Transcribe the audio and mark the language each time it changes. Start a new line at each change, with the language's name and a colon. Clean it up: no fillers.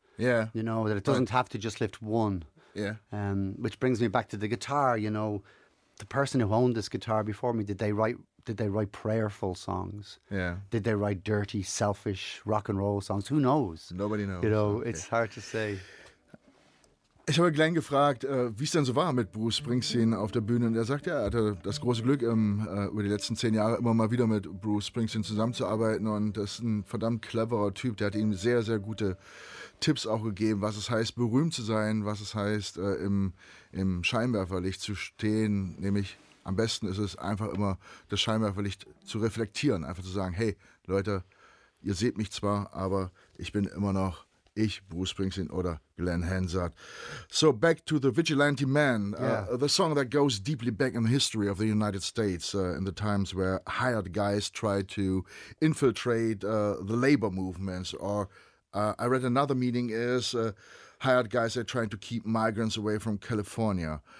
English: Yeah. You know, that it doesn't have to just lift one. Yeah. Which brings me back to the guitar, you know. The person who owned this guitar before me, did they write prayerful songs? Yeah. Did they write dirty, selfish rock and roll songs? Who knows? Nobody knows. You know, it's hard to say.
German: Ich habe Glenn gefragt, wie es denn so war mit Bruce Springsteen auf der Bühne. Und er sagt, ja, er hatte das große Glück, über die letzten 10 Jahre immer mal wieder mit Bruce Springsteen zusammenzuarbeiten. Und das ist ein verdammt cleverer Typ. Der hat ihm sehr, sehr gute Tipps auch gegeben, was es heißt, berühmt zu sein, was es heißt, im Scheinwerferlicht zu stehen. Nämlich am besten ist es einfach immer, das Scheinwerferlicht zu reflektieren. Einfach zu sagen, hey, Leute, ihr seht mich zwar, aber ich bin immer noch ich, Bruce Springsteen, oder Glenn Hansard.
English: So back to the Vigilante Man, the song that goes deeply back in the history of the United States, in the times where hired guys tried to infiltrate the labor movements. Or I read another meaning is hired guys are trying to keep migrants away from California.